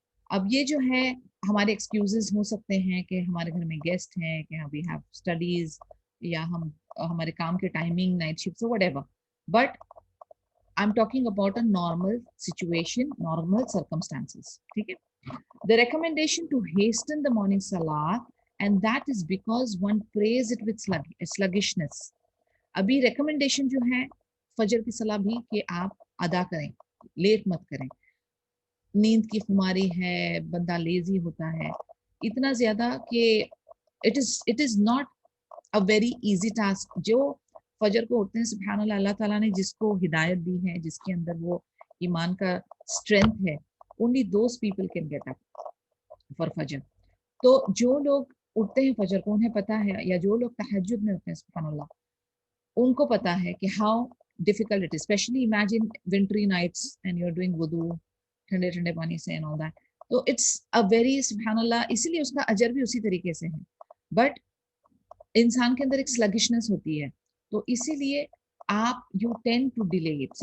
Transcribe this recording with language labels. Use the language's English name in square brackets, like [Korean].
[Urdu] اب یہ جو ہے ہمارے ایکسکیوزز ہو سکتے ہیں کہ ہمارے گھر میں گیسٹ ہیں, کہ [English] we have studies, [Urdu] یا ہمارے کام کے timing night shift what ever, [English] But I am talking about a normal situation, normal circumstances. [Urdu] ٹھیک ہے. [English] The recommendation to hasten the morning salah, and that is because one prays it with sluggishness. [Urdu] ابھی recommendation جو ہے فجر کی صلاح بھی کہ آپ ادا کریں, لیٹ مت کریں. نیند کی خماری ہے, بندہ لیزی ہوتا ہے اتنا زیادہ کہ [English] it is not a very easy task. [Urdu] جو فجر کو اٹھتے ہیں سبحان اللہ, اللہ تعالیٰ نے جس کو ہدایت دی ہے, جس کے اندر وہ ایمان کا اسٹرینتھ ہے, [English] only those people can get up for [Urdu] فجر. تو جو لوگ اٹھتے ہیں فجر کو انہیں پتا ہے, یا جو لوگ تہجد میں اٹھتے ہیں سبحان اللہ ان کو پتا ہے کہ [English] how difficult it is. Especially imagine wintry nights and you're doing wudu [Urdu] ٹھنڈے ٹھنڈے پانی سے [English] and all that. [Urdu] تو [English] it's a very [Urdu] سبحان اللہ, اسی لیے اس کا اجر بھی اسی طریقے سے ہے. بٹ انسان کے اندر ایک sluggishness ہوتی ہے, تو اسی لیے آپ [English] you tend to delay it.